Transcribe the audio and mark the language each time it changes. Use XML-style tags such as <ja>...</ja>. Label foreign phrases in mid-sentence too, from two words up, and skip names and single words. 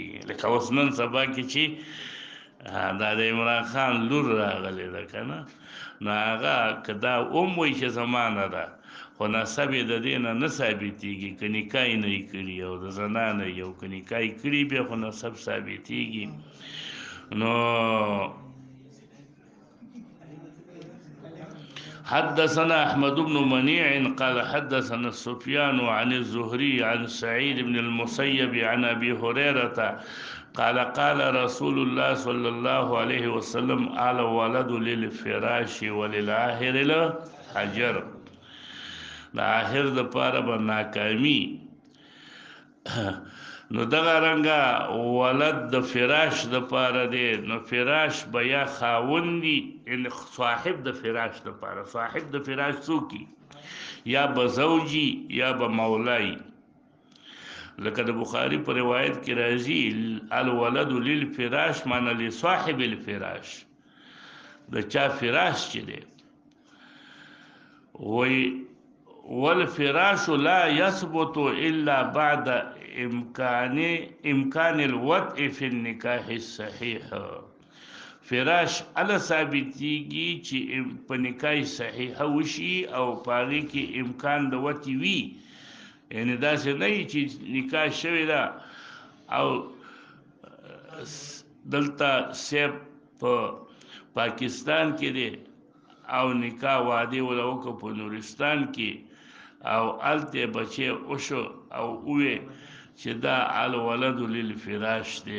<ps>لکه اوس نن سبا کې چې دا د عمران خان لور راغلی ده که نه، نو هغه که دا هم وایي چې زمانه ده، خو نسب یې د دې نه ثابتېږي، که نکاح یې نه یې کړي او د زنا نه یې، او که نکاح یې کړي بیا خو نسب ثابتېږي.</ps> <ar>نو حدثنا احمد بن منيع قال حدثنا سفيان عن الزهري عن سعيد بن المسيب عن ابي هريره قال قال رسول الله صلى الله عليه وسلم الولد للفراش وللعاهر الحجر.</ar> <ps>د عاهر دپاره به ناکامي. نو دغه رنګه ولد د فراش دپاره دی. نو فراش به یا خاوند وي، یعنې صاحب د فراش دپاره. صاحب د فراش څوک یا به زوجي یا به مولای. لکه د بخاري په روایت کې راځي</ps> <ar>الولد للفراش معنا لصاحب الفراش،</ar> <ps>د چا فراش چې دی.</ps> <ar>وی والفراش لا يثبت الا بعد امکان الوضع في النکاح الصحیح.</ar> <ps>فراش اله ثابتېږي چې په نکاح صحیحه وشي او په هغې کې امکان د وطې وي. یعنې داسې نه وي چې نکاح شوې ده او دلته صاحب په پاکستان کې دی او نکاح وعدې وله وکړه په نورستان کې، او هلته بچی وشو او ووې چې دا</ps> <ar>الولد للفراش</ar> <ps>دی.</ps>